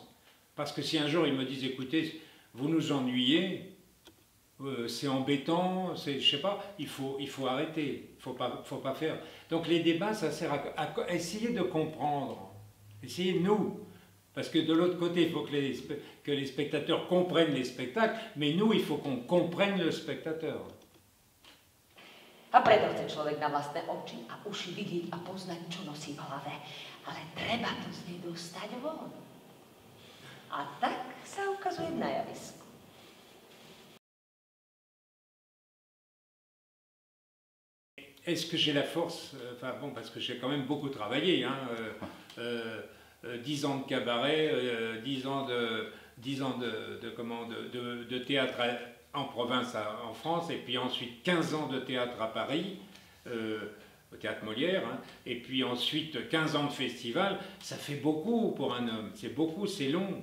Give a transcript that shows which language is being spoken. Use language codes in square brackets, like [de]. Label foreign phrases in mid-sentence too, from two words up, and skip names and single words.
[fr] Parce que si un jour ils me disent, écoutez, vous nous ennuyez, c'est embêtant, je sais pas, il faut arrêter, il faut pas faire. Donc les débats, ça sert à essayer de comprendre, essayer nous. Parce que de l'autre côté, il faut que les spectateurs comprennent les spectacles, mais nous, il faut qu'on comprenne le spectateur. [sk] A preto chce človek na vlastné oči a uši vidieť a poznať, čo nosí v hlave. Ale treba to z nej dostať von. A tak sa ukazuje na javisku. [fr] Est-ce que j'ai la force, enfin bon, parce que j'ai quand même beaucoup travaillé, hein, 10 ans de cabaret, 10 ans de théâtre en province en France, et puis ensuite 15 ans de théâtre à Paris, au Théâtre Molière, hein, et puis ensuite 15 ans de festival, ça fait beaucoup pour un homme, c'est beaucoup, c'est long.